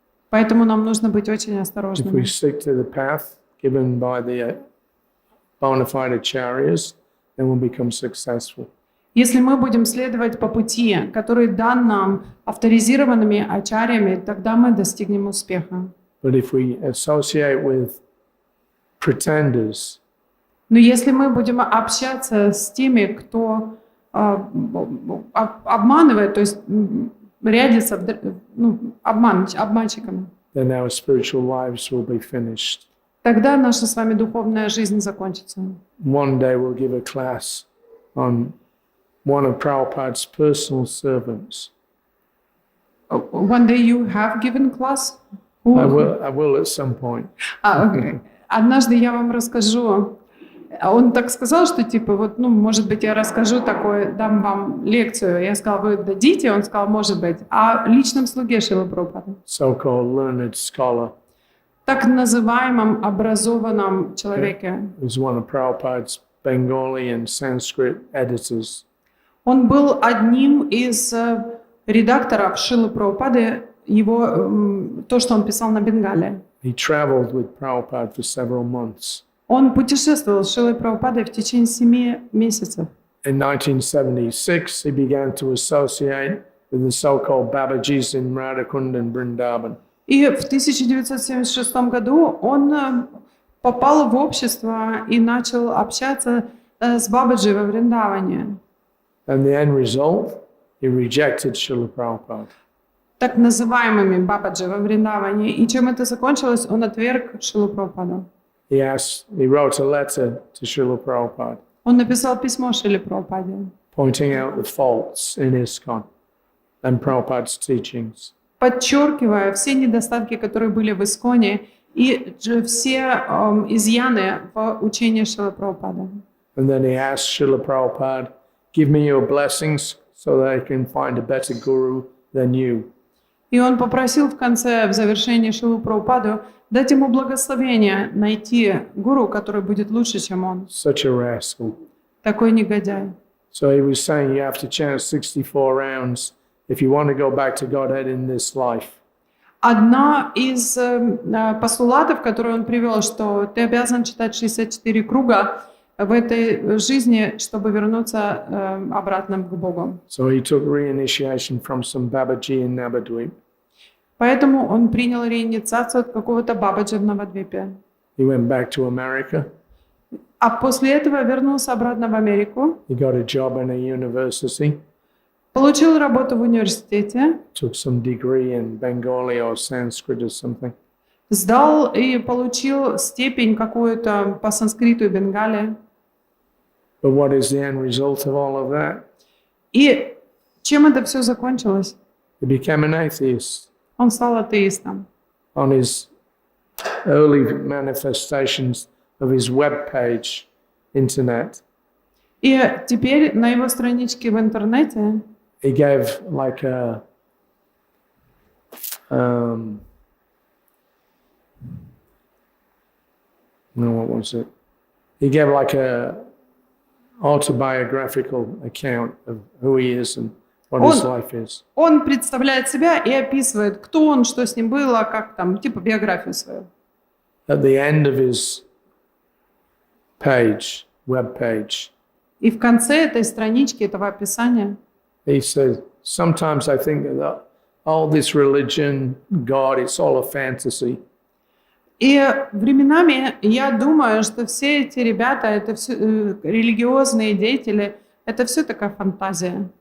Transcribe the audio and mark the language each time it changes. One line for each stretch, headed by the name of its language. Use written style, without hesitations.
Russian: Поэтому нам нужно быть очень
English: If we
Russian: осторожными.
English: stick to the path given by the bona fide acharyas, then we'll become successful.
Russian: Если мы будем следовать по пути, который дан нам авторизированными ачарьями, тогда мы достигнем успеха.
English: But if we associate with pretenders,
Russian: Но если мы будем общаться с теми, кто обманывает, то есть рядится обманщиками,
English: then our spiritual lives will be finished.
Russian: тогда наша с вами духовная жизнь закончится.
English: One day we'll give a class on one of Prabhupada's personal servants. One day you have given class? I will at some point.
Russian: Окей. Однажды я вам расскажу. Он так сказал, что типа вот, может быть, я расскажу такое, дам вам лекцию. Я сказала, вы дадите? Он сказал, может быть. О личном слуге Шрилы Прабхупады.
English: So-called learned scholar.
Russian: Так называемом образованном человеке.
English: Was one of Prabhupada's Bengali and Sanskrit editors.
Russian: Он был одним из редакторов Шрилы Прабхупады, то, что он писал на Бенгале.
English: He traveled with Prabhupada for several months.
Russian: Он путешествовал с Шрилой Прабхупадой в течение 7 месяцев.
English: In 1976, he began to associate with the so-called Babajis in Radhakund and Vrindavan.
Russian: И в 1976 году он попал в общество и начал общаться с Бабаджи во Вриндаване.
English: And the end result, he rejected Srila Prabhupada.
Russian: Так называемыми Бабаджи во Вриндаване. И чем это закончилось? Он отверг Шрилу Прабхупаду.
English: He wrote a letter to Srila Prabhupada,
Russian: Он написал письмо Шриле Прабхупаде,
English: pointing out the faults in ISKCON and Prabhupada's teachings.
Russian: подчеркивая все недостатки, которые были в Исконе, и все изъяны в учении Шрилы Прабхупады.
English: And then he asked Srila Prabhupada, give me your blessings so that I can find a better guru than you.
Russian: И он попросил в конце, в завершении Шрилу Прабхупаду, дать ему благословение найти гуру, который будет лучше, чем он.
English: Such a rascal.
Russian: Такой негодяй.
English: So he was saying you have to chant 64 rounds if you want to go back to Godhead in this life.
Russian: Одна из постулатов, которую он привел, что ты обязан читать 64 круга в этой жизни, чтобы вернуться обратно к Богу.
English: So he took reinitiation from some Babaji in Navadvip.
Russian: Поэтому он принял реинициацию от какого-то Бабаджи в Навадвипе.
English: He went back to America.
Russian: А после этого вернулся обратно в Америку,
English: He got a job in a university.
Russian: получил работу в университете,
English: Took some degree in Bengali or Sanskrit or something.
Russian: сдал и получил степень какую-то по санскриту и бенгале.
English: But what is the end result of all of that?
Russian: И чем это все закончилось?
English: He became an atheist.
Russian: Он стал атеистом.
English: On his early manifestations of his web page, internet,
Russian: И теперь на его страничке в интернете
English: he gave like a what was it? He gave like a autobiographical account of who he is and what his life is.
Russian: Он представляет себя и описывает, кто он, что с ним было, как там, типа биографию свою.
English: At the end of his page, web page,
Russian: И в конце этой странички, этого описания,
English: he says, sometimes I think that all this religion, God, it's all a fantasy.
Russian: и временами я думаю, что все эти ребята, это все религиозные деятели, это все такая фантазия.